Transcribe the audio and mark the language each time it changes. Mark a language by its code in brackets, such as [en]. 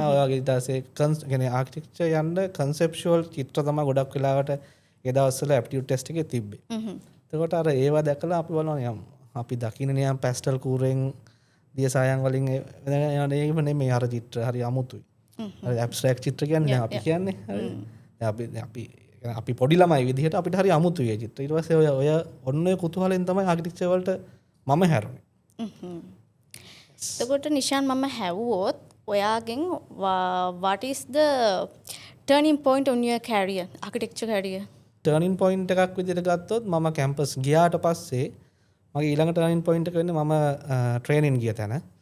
[si] ඔය වගේ ඊට පස්සේ කියන්නේ ආකිටෙක්චර් යන්න කන්සෙප්චුවල් චිත්‍ර තමයි ගොඩක් වෙලාවට ඒ දවස්වල ඇප්ටිටියුඩ් ටෙස්ට් එකේ තිබ්බේ. එතකොට අර ඒවා දැකලා අපි බලනවා අපි දකින්න නියම් පැස්ටල් කූරෙන් දියසායන් වලින් යන්නේම නෙමෙයි අර චිත්‍ර හරි අමුතුයි. හරි ඇබ්ස්ට්‍රැක්ට් චිත්‍ර කියන්නේ දැන් අපි කියන්නේ හරි. අපි පොඩි ළමයි විදිහට අපිට හරි අමුතුයි ඒ චිත්‍ර. ඊට පස්සේ ඔය ඔන්න ඔය කුතුහලෙන් තමයි ආකිටෙක්චර් වලට මම හැරුණේ. එතකොට නිෂාන් මම හැවුවොත් ඔයාගෙන් [en] what is the turning point on your career, architecture career? [si] Turning point එකක් විදිහට ගත්තොත් මම කැම්පස් ගියාට පස්සේ මගේ ඊළඟ ටර්නින් පොයින්ට් එක වෙන්නේ මම ට්‍රේනින් ගිය තැන.